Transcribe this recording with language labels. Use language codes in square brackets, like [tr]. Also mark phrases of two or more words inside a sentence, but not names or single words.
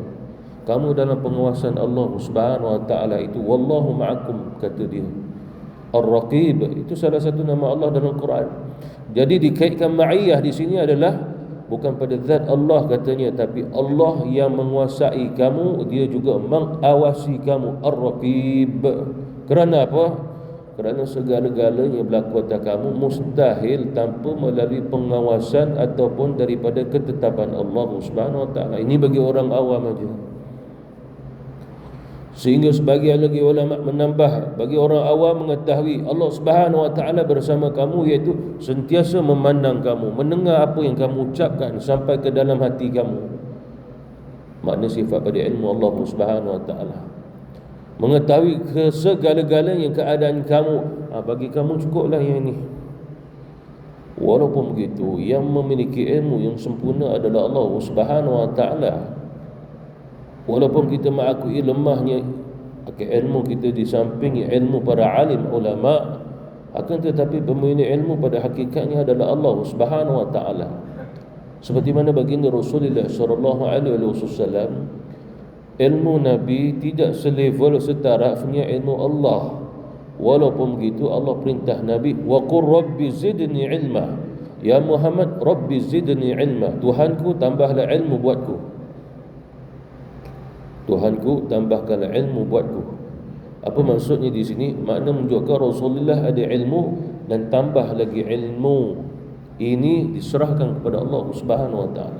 [ms] Kamu dalam pengawasan Allah [ar] سبحانه وتعالى [ms] itu. [ar] والله معكم, [ms] kata dia. Ar-Raqib itu salah satu nama Allah dalam Quran. Jadi dikaitkan ma'iyah di sini adalah bukan pada zat Allah katanya, tapi Allah yang menguasai kamu, dia juga mengawasi kamu. Ar-Raqib. Kerana apa? Kerana segala-galanya berlaku atas kamu mustahil tanpa melalui pengawasan ataupun daripada ketetapan Allah [ar] سبحانه وتعالى. [ms] Ini bagi orang awam aja. Sehingga sebagian lagi ulama menambah, bagi orang awam mengetahui Allah [ar] سبحانه وتعالى [ms] bersama kamu, iaitu sentiasa memandang kamu, mendengar apa yang kamu ucapkan sampai ke dalam hati kamu. Makna sifat pada ilmu Allah [ar] سبحانه وتعالى. [ms] Mengetahui ke segala-galanya keadaan kamu. Bagi kamu cukuplah yang ini. Walaupun begitu, yang memiliki ilmu yang sempurna adalah Allah [ar] سبحانه وتعالى. [ms] Walaupun kita mengakui lemahnya ilmu kita di samping ilmu para alim ulama, akan tetapi pemilik ilmu pada hakikatnya adalah Allah [ar] سبحانه وتعالى. [ms] Seperti mana baginda Rasulullah [ar] صلى الله عليه وسلم, [ms] ilmu Nabi tidak selevel setarafnya ilmu Allah. Walaupun begitu Allah perintah Nabi, [ar] وقل رب زدني علما. يا محمد رب زدني علما. [ms] Tuhanku, tambahlah ilmu buatku. Tuhanku, tambahkanlah ilmu buatku. Apa maksudnya di sini? Makna menunjukkan Rasulullah ada ilmu dan tambah lagi ilmu. Ini diserahkan kepada Allah [ar] سبحانه وتعالى.